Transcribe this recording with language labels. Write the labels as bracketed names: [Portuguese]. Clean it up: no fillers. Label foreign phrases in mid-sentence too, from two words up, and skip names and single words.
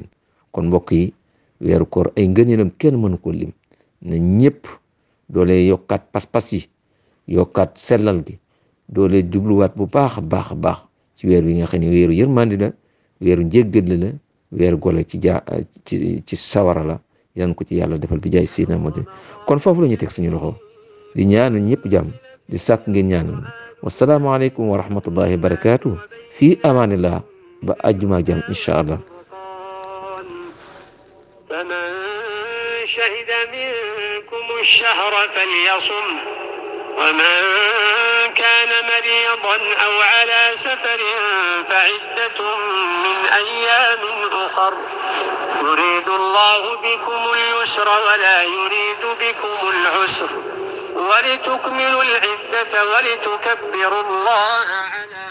[Wolof] kon mbokk yi weeru koor ay ngëneelam kenn mënu ko lim na ñëpp doole yokkaat pas-pas yi yokkaat sellal gi doole jubluwaat bu baax a baax ci weer wi nga xam ne weeru yërmandi la weeru njéggal la weeru gole ci sawara la. yan ko ci yàlla defal bi jaay Seydina Muhammad. kon foofu la ñu teg suñu loxo di ñaanal ñëpp jàmm di sàkk ngeen ñaanal [Arabic] والسلام عليكم ورحمة الله وبركاته في أمان الله [Wolof] ba àjjuma jàmm [Arabic] إن شاء الله. فمن شهد منكم الشهر فليصم ومن كان مريضا أو على سفر فعدة من أيام أخر يريد الله بكم اليسر ولا يريد بكم العسر ولتكملوا العدة ولتكبروا الله